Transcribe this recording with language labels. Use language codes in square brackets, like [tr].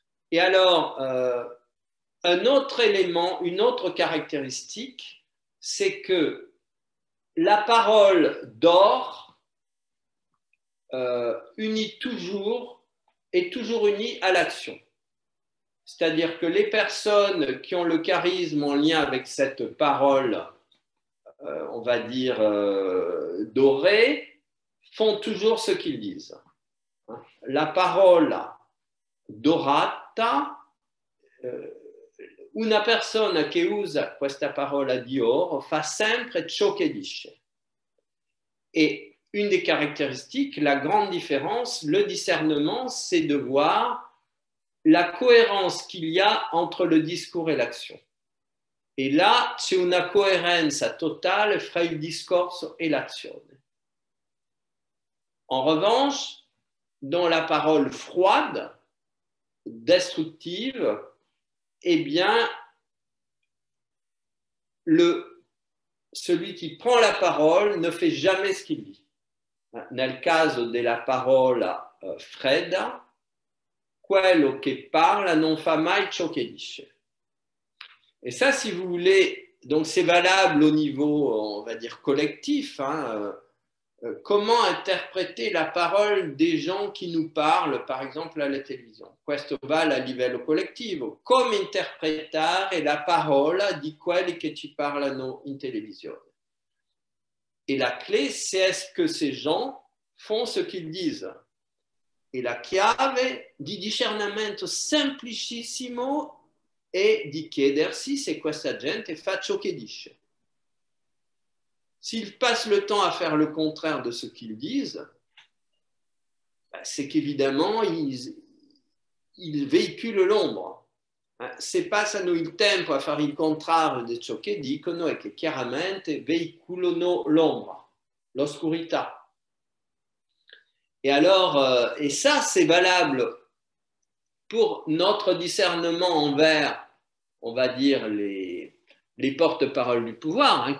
[fr] Et alors, un autre élément, une autre caractéristique, c'est que la parole d'or unit toujours, est toujours unie à l'action. C'est-à-dire que les personnes qui ont le charisme en lien avec cette parole, on va dire, dorée, font toujours ce qu'ils disent. [it] La parole dorata, una persona che usa questa parola di oro fa sempre ciò che dice. [fr] Et une des caractéristiques, la grande différence, le discernement, c'est de voir la cohérence qu'il y a entre le discours et l'action. [it] E là c'è una coerenza totale fra il discorso e l'azione. [fr] En revanche, dans la parole froide, destructive, eh bien, celui qui prend la parole ne fait jamais ce qu'il dit. [it] Nel caso della parola fredda, quello che parla non fa mai ciò che dice. [fr] Et ça, si vous voulez, donc c'est valable au niveau, on va dire, collectif. Comment interpréter la parole des gens qui nous parlent, par exemple, [it] alla televisione? Questo vale a livello collettivo. Come interpretare la parola di quelli che ci parlano in televisione? [fr] Et la clé, c'est est-ce que ces gens font ce qu'ils disent? Et [it] la chiave di discernimento semplicissimo è di chiedersi se questa gente fa ciò che dice. [fr] S'ils passent le temps à faire le contraire de ce qu'ils disent, c'est qu'évidemment, ils véhiculent l'ombre. [it] Se passano il tempo a fare il contrario di ciò che dicono è che chiaramente veiculano l'ombra, l'oscurità. [fr] Et alors, et ça, c'est valable pour notre discernement envers, on va dire, les porte-paroles du pouvoir.